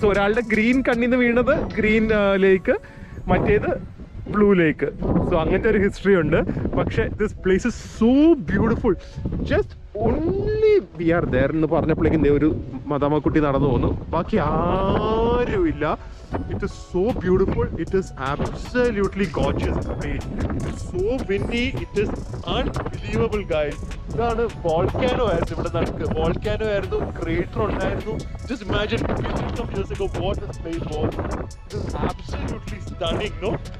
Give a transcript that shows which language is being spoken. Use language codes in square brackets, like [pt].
[ml] So ഒരാളുടെ green കണ്ണീന്ന് വീണത് green ലേക്ക്, മറ്റേത് ബ്ലൂ ലേക്ക്. സോ അങ്ങനത്തെ ഒരു ഹിസ്റ്ററി ഉണ്ട്. പക്ഷെ [en] This place is so beautiful. Just only we are there [ml] എന്ന് പറഞ്ഞപ്പോഴേക്കും ഒരു മദാമക്കുട്ടി നടന്നു പോകുന്നു, ബാക്കി ആരുമില്ല. [en] It is so beautiful. It is absolutely gorgeous place. It is so windy. It is unbelievable, guys. [ml] ഇതാണ് വോൾക്കാനോ ആയിരുന്നു ഇവിടെ നടക്ക്. വോൾക്കാനോ ആയിരുന്നു, ക്രേറ്റർ ഉണ്ടായിരുന്നു. [en] Just imagine millions of years ago what this place was. It is absolutely stunning, no?